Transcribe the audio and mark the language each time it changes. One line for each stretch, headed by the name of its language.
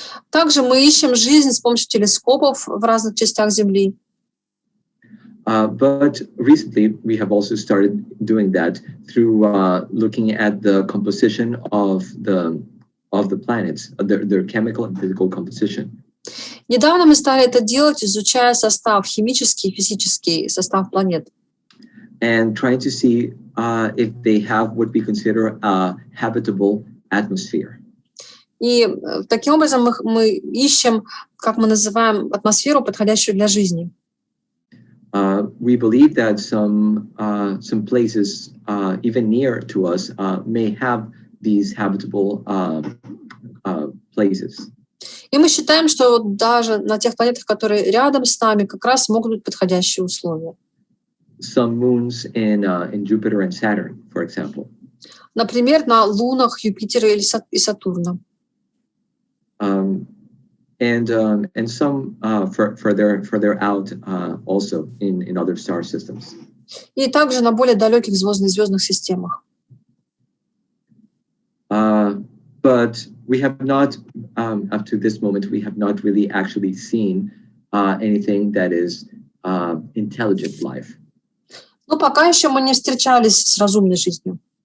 Russian: Также мы ищем жизнь с помощью телескопов в разных частях Земли.
English: But recently, we have also started doing that through looking at the composition of the planets, their chemical and physical composition.
Russian: Недавно мы стали это делать, изучая состав, химический и физический состав планет.
English: And trying to see if they have what we consider a habitable atmosphere.
Russian: И таким образом мы ищем, как мы называем, атмосферу, подходящую для жизни.
English: We believe that some places, even near to us, may have these habitable places.
Russian: И мы считаем, что даже на тех планетах, которые рядом с нами, как раз могут быть подходящие условия.
English: Some moons in Jupiter and Saturn, for example.
Russian: Например, на лунах Юпитера и Сатурна.
English: And some further out also in other star systems.
Russian: И также на более далеких звездных системах.
English: But we have not, up to this moment, we have not really actually seen anything that is intelligent life.
Russian: Но пока еще мы не встречались с разумной жизнью.